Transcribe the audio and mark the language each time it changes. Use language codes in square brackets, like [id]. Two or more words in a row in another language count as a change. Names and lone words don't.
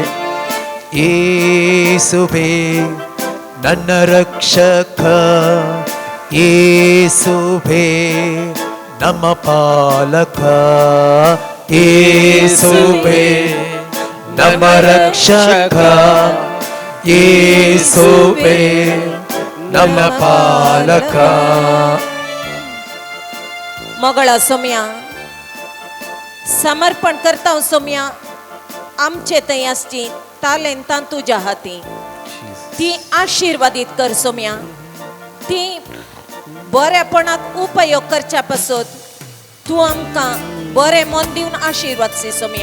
[kn] ಯೇಸುವೆ ನನ್ನ ರಕ್ಷಕ, ಯೇಸುವೆ ನಮ್ಮ ಪಾಲಕ, ಯೇಸುವೆ ನಮ್ಮ ರಕ್ಷಕ, ಯೇಸುವೆ ನಮ್ಮ ಪಾಲಕ. [kok] मगळ सोम्या समर्पण करता सोम्या आमचे थंय आसची तालेंतां तुज्या हाती ती आशीर्वादीत कर सोम्या. ती बरेपणाक उपयोग करच्या पासून तूं आमकां बरें मन दिवन आशीर्वाद सी सोम्या.